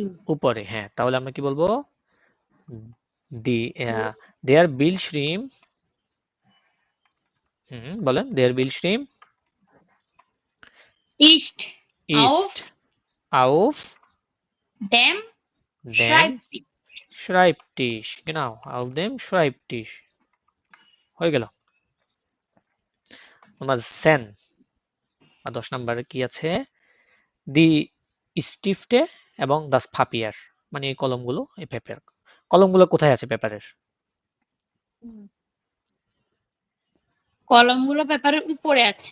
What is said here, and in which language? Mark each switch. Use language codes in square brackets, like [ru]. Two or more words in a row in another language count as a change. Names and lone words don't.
[bn] উপরে। হ্যাঁ, তাহলে আমরা কি বলবো? দি দে আর বিল শ্রিম, বলেন, দে আর বিল শ্রিম [de] ist auf ist auf ড্যাম দেম schreibtisch। শ্রাইপটিশ, auf dem Schreibtisch, [bn] হয়ে গেল। নাম্বার 10 বা 10 নম্বরে কি আছে? [de] die Stifte [bn] এবং [de] das Papier, [bn] মানে এই কলমগুলো, এই পেপার কলমগুলো কোথায় আছে পেপারের? কলমগুলো পেপারের উপরে আছে।